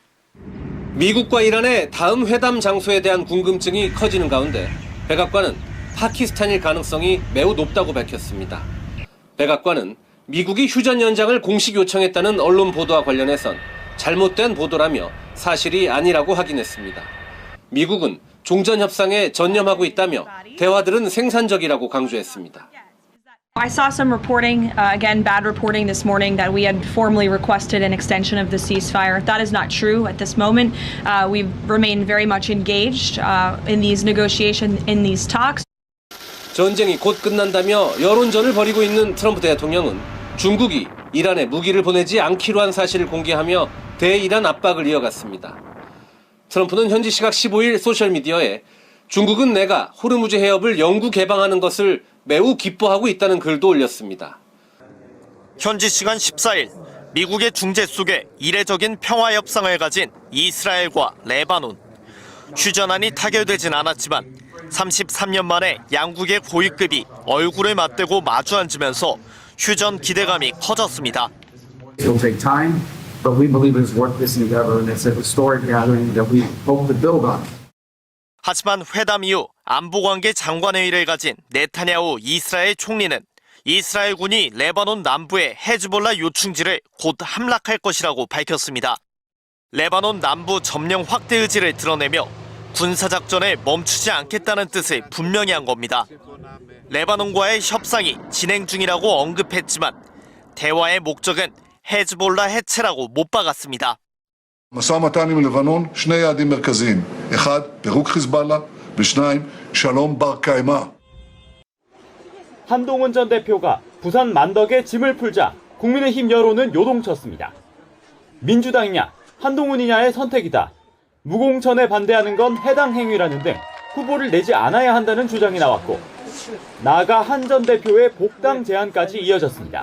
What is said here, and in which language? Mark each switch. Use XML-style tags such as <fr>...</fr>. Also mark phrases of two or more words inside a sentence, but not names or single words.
<ko>미국과 이란의 다음 회담 장소에 대한 궁금증이 커지는 가운데 백악관은 파키스탄일 가능성이 매우 높다고 밝혔습니다. 백악관은 미국이 휴전 연장을 공식 요청했다는 언론 보도와 관련해선 잘못된 보도라며 사실이 아니라고 확인했습니다. 미국은 종전 협상에 전념하고 있다며 대화들은 생산적이라고 강조했습니다.</ko> <en>I saw some reporting, again, bad reporting this morning that we had formally requested an extension of the ceasefire. That is not true at this moment. We've remained very much engaged in these negotiations, in these talks.</en> <ko>전쟁이 곧 끝난다며 여론전을 벌이고 있는 트럼프 대통령은 중국이 이란에 무기를 보내지 않기로 한 사실을 공개하며 대이란 압박을 이어갔습니다. 트럼프는 현지 시각 15일 소셜미디어에 중국은 내가 호르무즈 해협을 영구 개방하는 것을 매우 기뻐하고 있다는 글도 올렸습니다. 현지 시간 14일 미국의 중재 속에 이례적인 평화 협상을 가진 이스라엘과 레바논. 휴전안이 타결되진 않았지만 33년 만에 양국의 고위급이 얼굴을 맞대고 마주 앉으면서 휴전 기대감이 커졌습니다.</ko> <en>It'll take time, but we believe it's worth this endeavor and it's a historic gathering that we hope to build on.</en> <ko>하지만 회담 이후 안보관계 장관회의를 가진 네타냐후 이스라엘 총리는 이스라엘군이 레바논 남부의 헤즈볼라 요충지를 곧 함락할 것이라고 밝혔습니다. 레바논 남부 점령 확대 의지를 드러내며 군사작전을 멈추지 않겠다는 뜻을 분명히 한 겁니다. 레바논과의 협상이 진행 중이라고 언급했지만 대화의 목적은 헤즈볼라 해체라고 못 박았습니다.</ko> <he>משא ומתן עם לבנון, שני יעדים מרכזיים. אחד, פירוק חיזבאללה, ושניים, שלום בר קיימא.</he> <ko>한동훈 전 대표가 부산 만덕에 짐을 풀자 국민의힘 여론은 요동쳤습니다. 민주당이냐 한동훈이냐의 선택이다. 무공천에 반대하는 건 해당 행위라는 등 후보를 내지 않아야 한다는 주장이 나왔고 나아가 한 전 대표의 복당 제안까지 이어졌습니다.</ko>